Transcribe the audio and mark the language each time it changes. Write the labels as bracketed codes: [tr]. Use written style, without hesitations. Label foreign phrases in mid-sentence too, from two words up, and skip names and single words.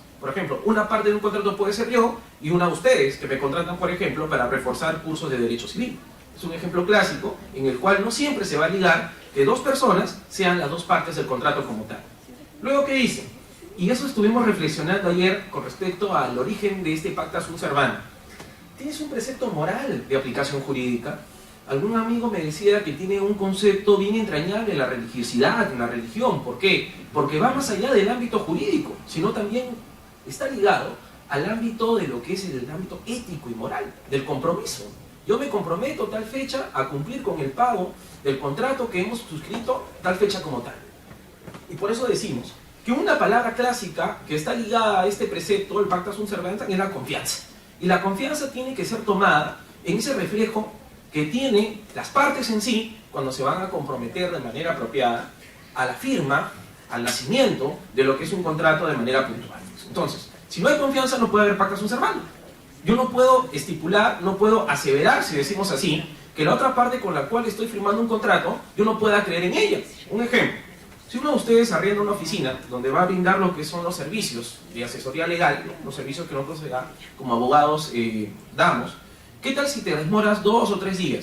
[es] Por ejemplo, una parte de un contrato puede ser yo y una de ustedes que me contratan, por ejemplo, para reforzar cursos de derecho civil. Es un ejemplo clásico en el cual no siempre se va a ligar que dos personas sean las dos partes del contrato como tal. Luego, ¿qué dice? Y eso estuvimos reflexionando ayer con respecto al origen de este [la] pacta sunt servanda. [es] tienes un precepto moral de aplicación jurídica. Algún amigo me decía que tiene un concepto bien entrañable en la religiosidad, en la religión. ¿Por qué? Porque va más allá del ámbito jurídico, sino también está ligado al ámbito de lo que es el ámbito ético y moral, del compromiso. Yo me comprometo tal fecha a cumplir con el pago del contrato que hemos suscrito tal fecha como tal. Y por eso decimos que una palabra clásica que está ligada a este precepto, el [la] pacta sunt servanda, [es] es la confianza. Y la confianza tiene que ser tomada en ese reflejo que tienen las partes en sí cuando se van a comprometer de manera apropiada a la firma, al nacimiento de lo que es un contrato de manera puntual. Entonces, si no hay confianza no puede haber [la] pacta sunt servanda. [es] Yo no puedo estipular, no puedo aseverar, si decimos así, que la otra parte con la cual estoy firmando un contrato, yo no pueda creer en ella. Un ejemplo, si uno de ustedes arrienda una oficina donde va a brindar lo que son los servicios de asesoría legal, ¿no? Los servicios que nosotros como abogados damos, ¿qué tal si te demoras 2 o 3 días?